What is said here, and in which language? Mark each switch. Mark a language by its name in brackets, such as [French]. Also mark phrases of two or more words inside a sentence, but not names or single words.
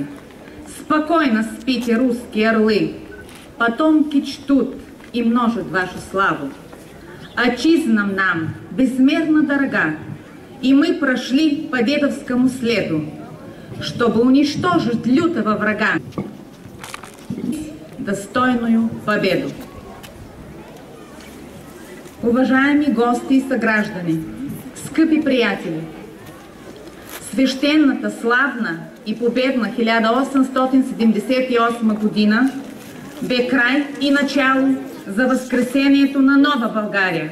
[Russian] Спокойно спите, русские орлы, потомки чтут и множат вашу славу. Отчизна нам безмерно дорога, и мы прошли по дедовскому следу, чтобы уничтожить лютого врага, достойную победу. [Bulgarian] Уважаеми гости и съграждани, скъпи приятели, свещената, славна и победна 1878 година бе край и начало за възкресението на нова България.